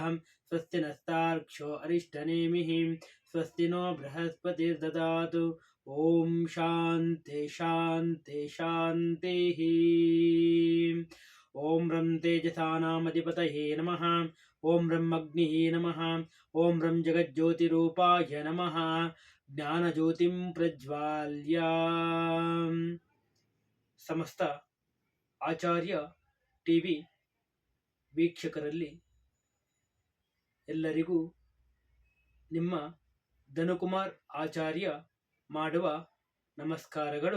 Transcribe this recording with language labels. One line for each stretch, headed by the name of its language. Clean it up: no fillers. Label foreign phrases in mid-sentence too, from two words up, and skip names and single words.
Sanskrit: स्वस्ति नस्तार्क्ष्यो अरिष्टनेमिः. स्वस्ति नो बृहस्पतिर्ददातु. ॐ शान्ति शान्ति शान्तिः. ॐ रं तेजसानामधिपतये नमः. ॐ रं अग्निः नमः. ॐ रं जगज्योतिरूपाय नमः. ಜ್ಞಾನಜ್ಯೋತಿಂ ಪ್ರಜ್ವಾಲ್ಯ.
Kannada: ಸಮಸ್ತ ಆಚಾರ್ಯ ಟಿವಿ ವೀಕ್ಷಕರಲ್ಲಿ ಎಲ್ಲರಿಗೂ ನಿಮ್ಮ ಧನುಕುಮಾರ್ ಆಚಾರ್ಯ ಮಾಡುವ ನಮಸ್ಕಾರಗಳು.